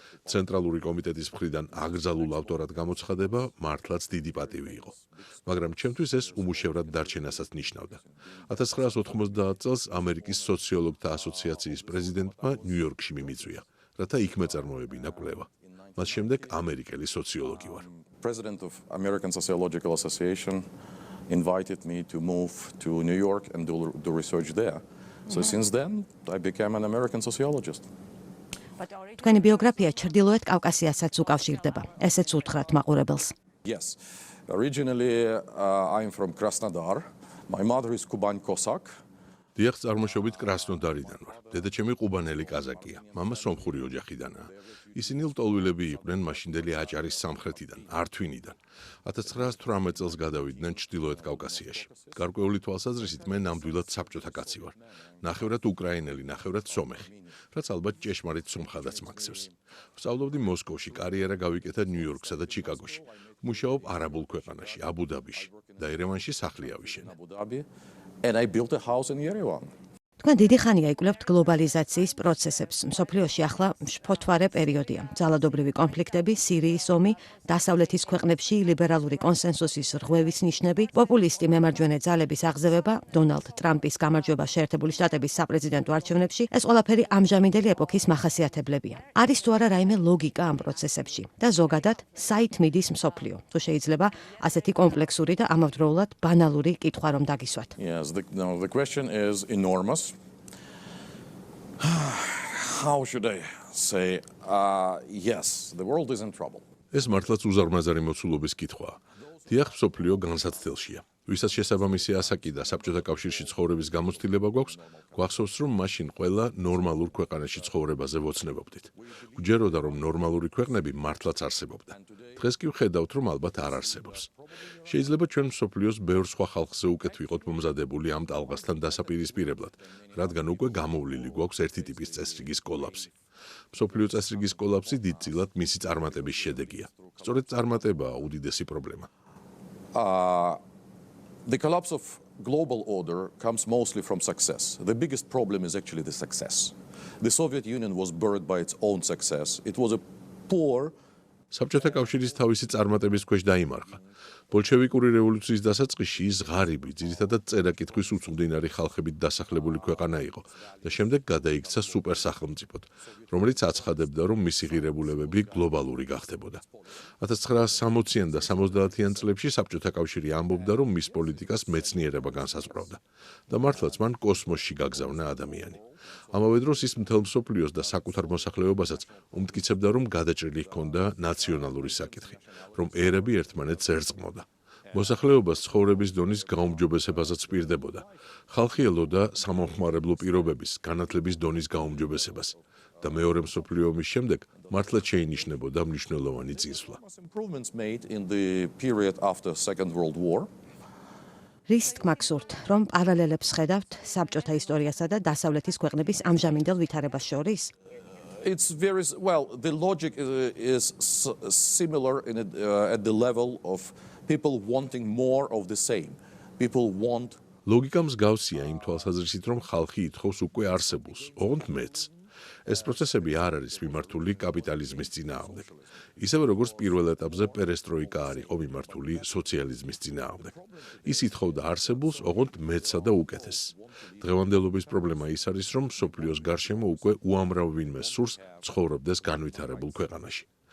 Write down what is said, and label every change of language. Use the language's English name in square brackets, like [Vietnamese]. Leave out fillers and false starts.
[Georgian] ცენტრალური კომიტეტის მხრიდან აკრძალულ ავტორად გამოცხადება მართლაც დიდი პატივი იყო. მაგრამ ჩემთვის ეს უმუშევრად დარჩენასაც ნიშნავდა. 1990 წელს ამერიკის სოციოლოგთა ასოციაციის პრეზიდენტმა ნიუ-იორკში მიმიწვია, რათა იქ მეწარმოებინა კვლევა. მას შემდეგ ამერიკელი სოციოლოგი ვარ. [English] President of American Sociological Association invited me to move to New York and do research there. So since then I became an American sociologist. [Georgian] თქვენი ბიოგრაფია ჩრდილოეთ კავკასიასაც უკავშირდება. ესეც უთხრათ მაყურებელს. [English] Yes. Originally I'm from Krasnodar. My mother is Kuban Cossack. [Georgian] დიახ, წარმოშობით კრასნოდარიდან ვარ. დედაჩემი ყუბანელი კაზაკია. მამა სომხური ოჯახიდანაა. ისინი ლტოლვილები იყვნენ მაშინდელი აჭარის სამხრეთიდან, ართვინიდან. 1918 წელს გადავიდნენ ჩრდილოეთ კავკასიაში. გარკვეული თვალსაზრისით მე ნამდვილად საბჭოთა კაცი ვარ. ნახევრად უკრაინელი, ნახევრად სომეხი, რაც ალბათ ჭეშმარიტ სომხადაც მაქცევს. ვსწავლობდი მოსკოვში, კარიერა გავიკეთა ნიუ-იორკსა და ჩიკაგოში. მუშაობ არაბულ ქვეყანაში, აბუ-დაბიში და ერევანში სახლი ავიშენე. [English] And I built a house in Yerevan. [Georgian] თქვენ დიდი ხანია იკვლევთ გლობალიზაციის პროცესებს. მსოფლიოში ახლა შფოთვარე პერიოდია. ძალადობრივი კონფლიქტები, სირიის ომი, დასავლეთის ქვეყნებში ლიბერალური კონსენსუსის რღვევის ნიშნები, პოპულისტი მემარჯვენე ძალების აღზევება, დონალდ ტრამპის გამარჯვება შეერთებული შტატების საპრეზიდენტო არჩევნებში, ეს ყველაფერი ამჟამინდელი ეპოქის მახასიათებლებია. არის თუ არა რაიმე ლოგიკა ამ პროცესებში და ზოგადად საით მიდის მსოფლიო? თუ შეიძლება ასეთი კომპლექსური და ამავდროულად ბანალური კითხვა რომ დაგისვათ. [English] Yes, the question is enormous. How should I say? Yes, the world is in trouble. [Georgian] ეს მართლაც უზარმაზარი მოცულობის კითხვაა. დიახ, მსოფლიო განსაცდელშია. ვისაც შესაბამისი ასაკი და საბჭოთა კავშირში ცხოვრების გამოცდილება გვაქვს, გვახსოვს, რომ მაშინ ყველა ნორმალურ ქვეყანაში ცხოვრებაზე ვოცნებობდით. გვჯეროდა, რომ ნორმალური ქვეყნები მართლაც არსებობდა. დღეს კი ვხედავთ, რომ ალბათ არ არსებობს. შეიძლება ჩვენ მსოფლიოს ბევრ სხვა ხალხზე უკეთ ვიყოთ მომზადებული ამ ტალღასთან დასაპირისპირებლად, რადგან უკვე გამოვლილი გვაქვს ერთი ტიპის წესრიგის კოლაფსი. მსოფლიო წესრიგის კოლაფსი დიდწილად მისი წარმატების შედეგია. სწორედ წარმატებაა უდიდესი პრობლემა. [English] The collapse of global order comes mostly from success. The biggest problem is actually the success. The Soviet Union was buried by its own success. It was a poor [Georgian] საბჭოთა კავშირის თავისი წარმატების ქვეშ დაიმარხა. ბოლშევიკური რევოლუციის დასაწყისში ის ღარიბი, ძირითადად წერა-კითხვის უცუდინარი ხალხებით დასახლებული ქვეყანა იყო და შემდეგ გადაიქცა სუპერსახელმწიფოდ, რომელიც აცხადებდა, რომ მისი ღირებულებები გლობალური გახდებოდა. 1960-იან და 70-იან წლებში საბჭოთა კავშირი ამბობდა, რომ მის პოლიტიკას მეცნიერება განსაზღვრავდა და მართლაც მან კოსმოსში გაგზავნა ადამიანი. ამავე დროს ის მთელ მსოფლიოს და საკუთარ მოსახლეობასაც უმტკიცებდა, რომ გადაჭრილი ჰქონდა ნაციონალური საკითხი, რომ ერები ერთმანეთს ერწყმოდა. მოსახლეობას ცხოვრების დონის გაუმჯობესებაზეც პირდებოდა. ხალხი ელოდა სამომხმარებლო პირობების, განათლების დონის გაუმჯობესებას და მეორე მსოფლიო ომის შემდეგ მართლაც შეინიშნებოდა მნიშვნელოვანი წინსვლა. [English] improvements made in the period after Second World War. [Georgian] რის თქმა გსურთ, რომ პარალელებს ხედავთ საბჭოთა ისტორიასა და დასავლეთის ქვეყნების ამჟამინდელ ვითარებას შორის? [English] It's very well. The logic is similar at the level of people wanting more of the same. People want. [Georgian] ლოგიკა მსგავსია იმ თვალსაზრისით, რომ ხალხი ითხოვს უკვე არსებულს, ოღონდ მეც. ეს პროცესები არ არის მიმართული კაპიტალიზმის წინააღმდეგ. ისევე როგორც პირველ ეტაპზე პერესტროიკა არ იყო მიმართული სოციალიზმის წინააღმდეგ. ის ითხოვდა არსებულს, ოღონდ მეცსა და უკეთესს. დღევანდელობის პრობლემა ის არის, რომ მსოფლიოს გარშემო უკვე უამრავ ვინმე სურს ცხოვრობდეს განვითარებულ ქვეყანაში.